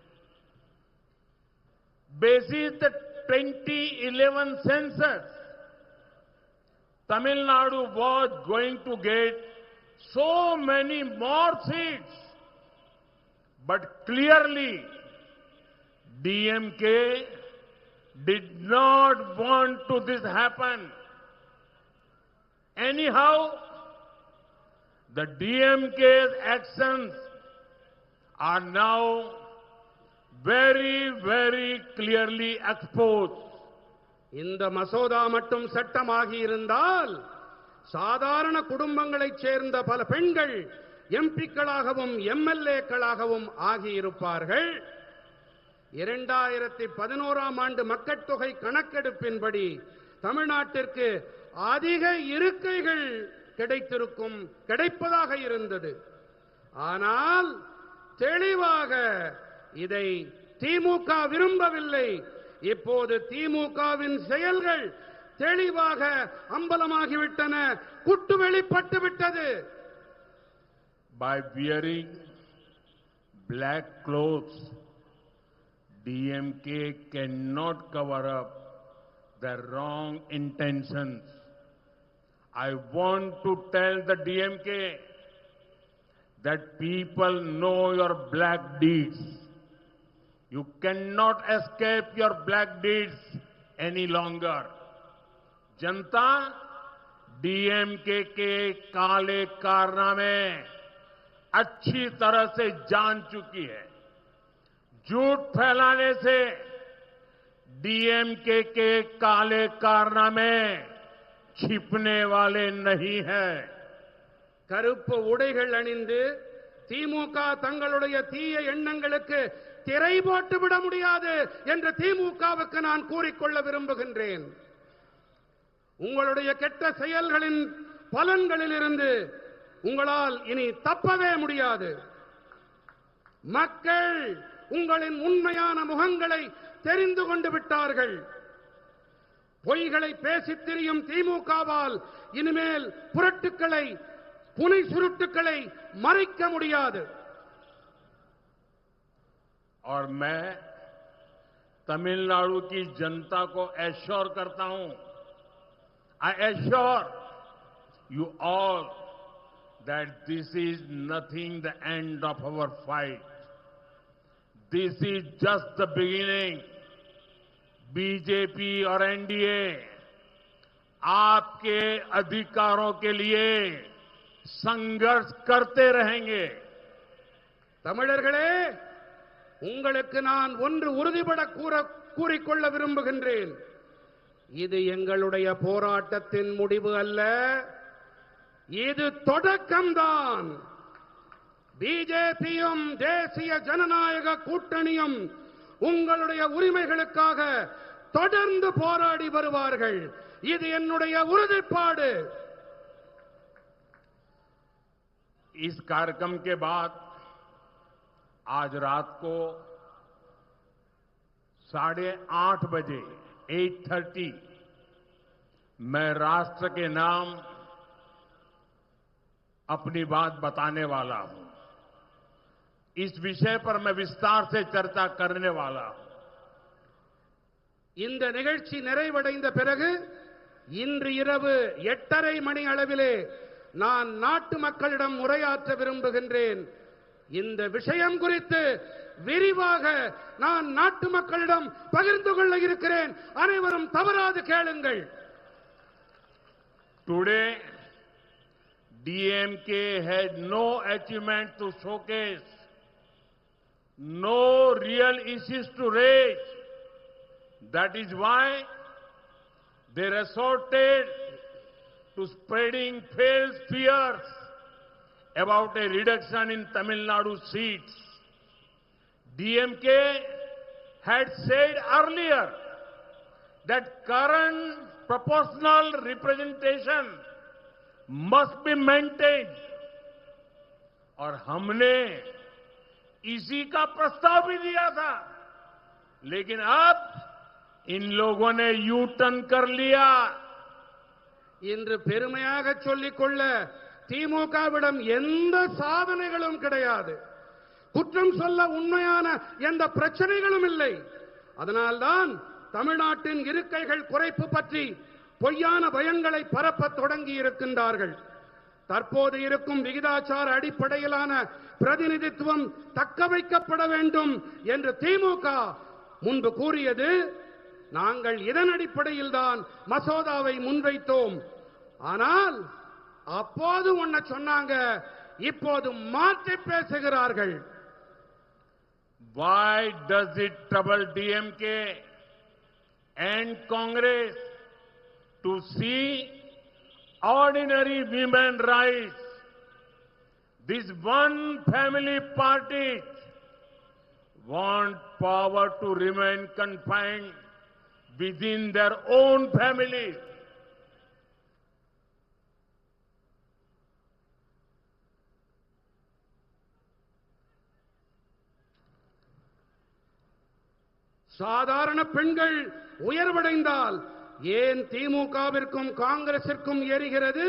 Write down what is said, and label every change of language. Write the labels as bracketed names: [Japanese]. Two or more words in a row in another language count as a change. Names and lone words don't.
[English] Basis the 2011 census, Tamil Nadu was going to get so many more seats, but clearly DMK did not want to this happen. Anyhow, the DMK's actions are now very, very clearly exposed. [Tamil] இந்த மசோதா மட்டும் சட்டமாகி இருந்தால் சாதாரண குடும்பங்களைச் சேர்ந்த பல பெண்கள் எம்பிக்களாகவும் எம்எல்ஏக்களாகவும் ஆகியிருப்பார்கள். 2011ஆம் ஆண்டு மக்கட்தொகை கணக்கெடுப்பின்படி தமிழ்நாட்டிற்கு அதிக இருக்கைகள் கிடைப்பதாக இருந்தது. ஆனால் தெளிவாக இதை திமுக விரும்பவில்லை. இப்போது திமுகவின் செயல்கள் தெளிவாக அம்பலமாகிவிட்டன, குட்டு வெளிப்பட்டு விட்டது. [English] By wearing black clothes, DMK cannot cover up their wrong intentions. I want to tell the DMK that people know your black deeds. You cannot escape your black deeds any longer. [Hindi] जनता डीएमके के काले कारनामे अच्छी तरह से जान चुकी है। झूठ फैलाने से डीएमके के काले कारनामे छिपने वाले नहीं है। [Tamil] கருப்பு உடைகள் அணிந்து திமுக தங்களுடைய தீய எண்ணங்களுக்கு திரை போட்டு விட முடியாது என்று திமுகவுக்கு நான் கூறிக்கொள்ள விரும்புகின்றேன். உங்களுடைய கெட்ட செயல்களின் பலன்களிலிருந்து உங்களால் இனி தப்பவே முடியாது. மக்கள் உங்களின் உண்மையான முகங்களை தெரிந்து கொண்டு விட்டார்கள். பொய்களை பேசித் திரியும் திமுகவால் இனிமேல் புரட்டுக்களை புனை சுருட்டுக்களை மறைக்க முடியாது. [Hindi] और मैं तमिलनाडु की जनता को एश्योर करता हूं, [English] I assure you all that this is nothing the end of our fight. This is just the beginning. [Hindi] बीजेपी और एनडीए आपके अधिकारों के लिए संघर्ष करते रहेंगे. [Tamil] தமிழர்களே, உங்களுக்கு நான் ஒன்று உறுதிபட கூறிக்கொள்ள விரும்புகின்றேன். இது எங்களுடைய போராட்டத்தின் முடிவு அல்ல, இது தொடக்கம்தான். பிஜேபியும் தேசிய ஜனநாயக கூட்டணியும் உங்களுடைய உரிமைகளுக்காக தொடர்ந்து போராடி வருவார்கள். இது என்னுடைய உறுதிப்பாடு. [Hindi] इस कार्यक्रम के बाद आज रात को 8:30 बजे 8:30 मैं राष्ट्र के नाम अपनी बात बताने वाला हूं. इस विषय पर मैं विस्तार से चर्चा करने वाला हूं. [Tamil] இந்த நிகழ்ச்சி நிறைவடைந்த பிறகு இன்று இரவு 8:30 மணி அளவிலே நான் நாட்டு மக்களிடம் உரையாற்ற விரும்புகின்றேன். இந்த விஷயம் குறித்து விரிவாக நான் நாட்டு மக்களிடம் பகிர்ந்து கொள்ள இருக்கிறேன். அனைவரும் தவறாது கேளுங்கள். [English] Today, DMK had no achievement to showcase, no real issues to raise. That is why they resorted to spreading false fears about a reduction in Tamil Nadu seats. DMK had said earlier that current proportional representation must be maintained. [Hindi] और हमने इसी का प्रस्ताव भी दिया था, लेकिन अब इन लोगों ने यू टर्न कर लिया. [Tamil] இன்று பெருமையாக சொல்லிக்கொள்ள திமுகவிடம் எந்த சாதனைகளும் கிடையாது. குற்றம் சொல்ல உண்மையான எந்த பிரச்சனைகளும் இல்லை. அதனால்தான் தமிழ்நாட்டின் இருக்கைகள் குறைப்பு பற்றி பொய்யான பயங்களை பரப்பத் தொடங்கி இருக்கின்றார்கள். தற்போது இருக்கும் விகிதாச்சார அடிப்படையிலான பிரதிநிதித்துவம் தக்க வைக்கப்பட வேண்டும் என்று திமுக முன்பு கூறியது. நாங்கள் இதன் அடிப்படையில் தான் மசோதாவை முன்வைத்தோம். ஆனால் அப்போது ஒன்ன சொன்னாங்க, இப்போது மாற்றி பேசுகிறார்கள். [English] Why does it trouble DMK and Congress to see ordinary women rights? This one family parties want power to remain confined within their own families. [Tamil] சாதாரண பெண்கள் உயர்வடைந்தால் ஏன் திமுகவிற்கும் காங்கிரசிற்கும் எரிகிறது?